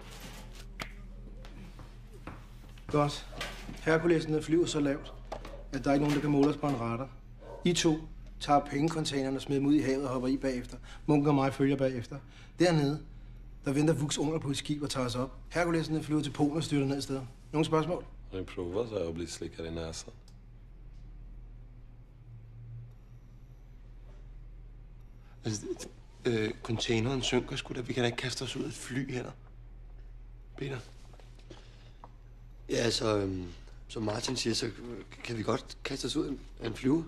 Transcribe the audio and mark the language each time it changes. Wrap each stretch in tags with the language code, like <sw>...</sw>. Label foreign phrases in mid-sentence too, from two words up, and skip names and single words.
<da>Godt. Herkulesen flyver så lavt, at der er ikke nogen, der kan måle os på en radar. I to tager pengecontaineren og smider dem ud i havet og hopper i bagefter. Munken og mig følger bagefter. Dernede, der venter Vuks unger på et skib og tager os op. Herkulesen flyver til Polen og styrter ned i stedet. Nogle spørgsmål?</da> <sv>Har ni provat så här att bli slickad i näsan?</sv> <da>Altså, containeren synker sgu da. Vi kan da ikke kaste os ud af et fly heller. Peter? Ja, altså, som Martin siger, så kan vi godt kaste os ud af en flyve.</da>